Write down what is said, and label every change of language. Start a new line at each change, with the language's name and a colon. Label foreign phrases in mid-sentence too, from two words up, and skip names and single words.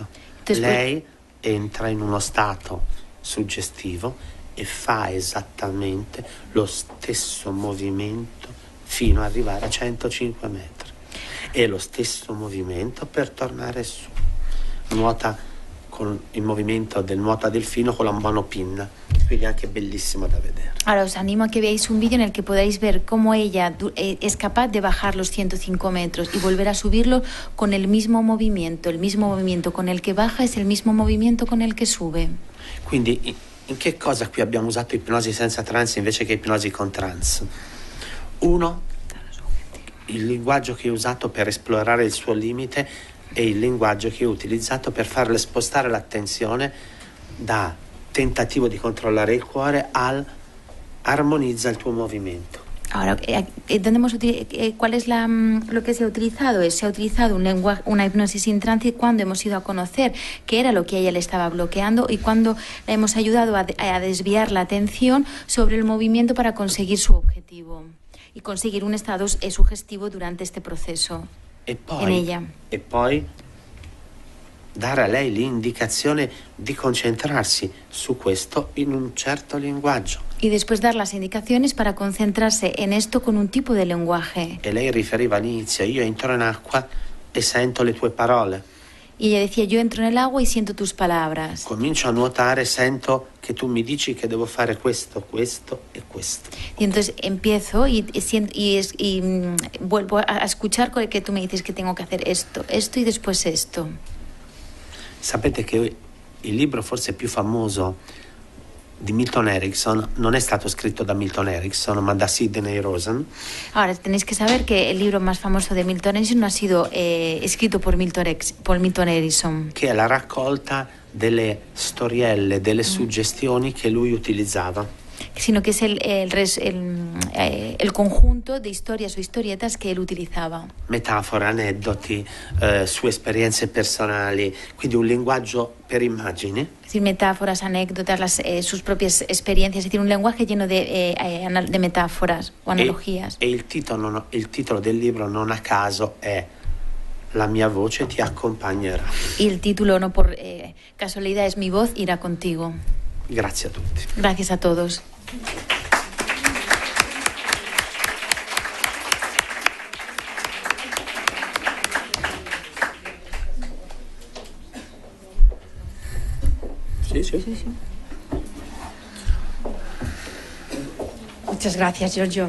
Italian: Lei entra in uno stato suggestivo e fa esattamente lo stesso movimento fino ad arrivare a 105 metri. E lo stesso movimento per tornare su. Nuota con il movimento del nuota delfino con la monopinna, quindi anche bellissimo da vedere.
Spanish: Ahora os animo a que veáis un vídeo en el que podáis ver cómo ella es capaz de bajar los 105 metros y volver a subirlo con el mismo movimiento con el que baja es el mismo movimiento con el que sube.
Italian: Quindi in che cosa qui abbiamo usato ipnosi senza trance invece che ipnosi con trance? Uno, il linguaggio che ho usato per esplorare il suo limite è il linguaggio che ho utilizzato per farle spostare l'attenzione da tentativo di controllare il cuore al armonizza il tuo movimento.
Spanish: Ahora, ¿cuál es lo que se ha utilizado? Se ha utilizado una hipnosis sin trance cuando hemos ido a conocer qué era lo que a ella le estaba bloqueando y cuando la hemos ayudado a desviar la atención sobre el movimiento para conseguir su objetivo y conseguir un estado sugestivo durante este proceso en ella.
Italian: E poi dare a lei l'indicazione di concentrarsi su questo in un certo linguaggio.
Spanish: Y después dar las indicaciones para concentrarse en esto con un tipo de lenguaje.
Italian: E lei riferiva all'inizio: io entro in acqua e sento le tue parole.
Spanish: Y ella decía: yo entro en el agua y siento tus palabras.
Italian: Comincio a nuotare, sento che tu mi dici che devo fare questo, questo e questo.
Spanish: Y entonces empiezo y vuelvo a escuchar que tú me dices que tengo que hacer esto y después esto.
Italian: Sapete che il libro forse più famoso di Milton Erickson non è stato scritto da Milton Erickson, ma da Sidney Rosen.
Spanish: Ahora tenéis que saber que el libro más famoso de Milton Erickson no ha sido escrito por Milton Erickson.
Italian: Che è la raccolta delle storielle, delle suggestioni che lui utilizzava.
Spanish: sino que es el conjunto de historias o historietas que él utilizaba.
Italian: Metafore, aneddoti, sue esperienze personali, quindi un linguaggio per immagini.
Spanish: Es decir, metáforas, anécdotas, sus propias experiencias, es decir, un lenguaje lleno de metáforas o analogías.
Italian: E il titolo del libro non a caso è La mia voce ti accompagnerà.
Spanish: Y el título, no por casualidad, es Mi voz irá contigo.
Italian: Grazie a tutti.
Spanish: Gracias a todos. Sí. Muchas gracias, Giorgio.